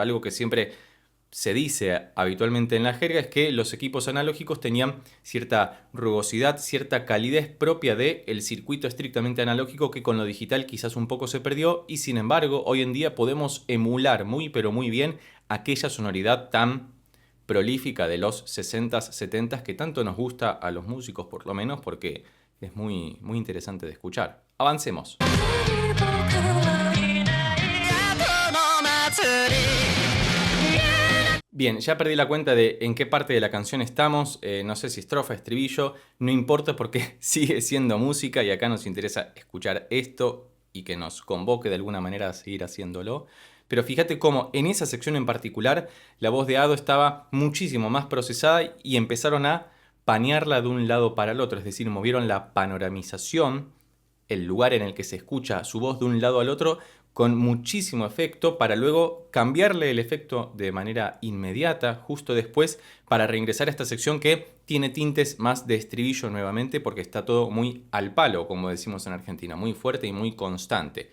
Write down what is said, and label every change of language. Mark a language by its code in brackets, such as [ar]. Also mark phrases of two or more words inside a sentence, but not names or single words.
[es] Algo que siempre se dice habitualmente en la jerga es que los equipos analógicos tenían cierta rugosidad, cierta calidez propia del circuito estrictamente analógico que con lo digital quizás un poco se perdió, y sin embargo hoy en día podemos emular muy pero muy bien aquella sonoridad tan prolífica de los 60s, 70s que tanto nos gusta a los músicos, por lo menos porque es muy, muy interesante de escuchar. Avancemos. [ja] 僕はいない後の祭り [es] Bien, ya perdí la cuenta de en qué parte de la canción estamos, no sé si estrofa, estribillo, no importa porque sigue siendo música y acá nos interesa escuchar esto y que nos convoque de alguna manera a seguir haciéndolo. Pero fíjate cómo en esa sección en particular la voz de Ado estaba muchísimo más procesada y empezaron a panearla de un lado para el otro, es decir, movieron la panoramización, el lugar en el que se escucha su voz de un lado al otro, con muchísimo efecto, para luego cambiarle el efecto de manera inmediata, justo después, para reingresar a esta sección que tiene tintes más de estribillo nuevamente, porque está todo muy al palo, como decimos en Argentina, muy fuerte y muy constante.